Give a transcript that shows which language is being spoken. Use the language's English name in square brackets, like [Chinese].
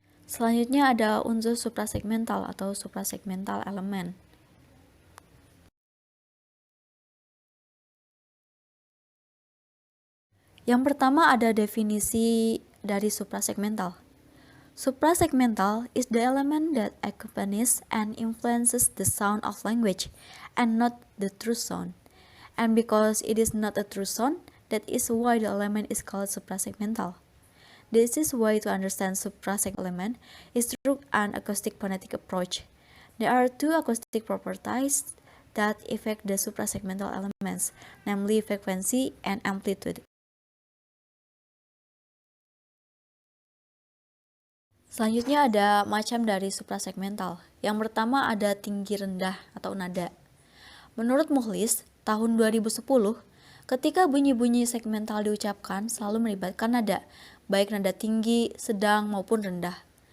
[Indonesian] Selanjutnya ada unsur suprasegmental atau suprasegmental elemen. Yang pertama ada definisi dari suprasegmental. [English] Suprasegmental is the element that accompanies and influences the sound of language and not the true sound. And because it is not a true sound, that is why the element is called suprasegmental. This is why to understand suprasegmental element is through an acoustic phonetic approach. There are two acoustic properties that affect the suprasegmental elements, namely frequency and amplitude. [Indonesian] Selanjutnya ada macam dari suprasegmental. Yang pertama ada tinggi rendah atau nada. Menurut Mukhlis, tahun 2010, ketika bunyi-bunyi segmental diucapkan selalu melibatkan nada, baik nada tinggi, sedang, maupun rendah.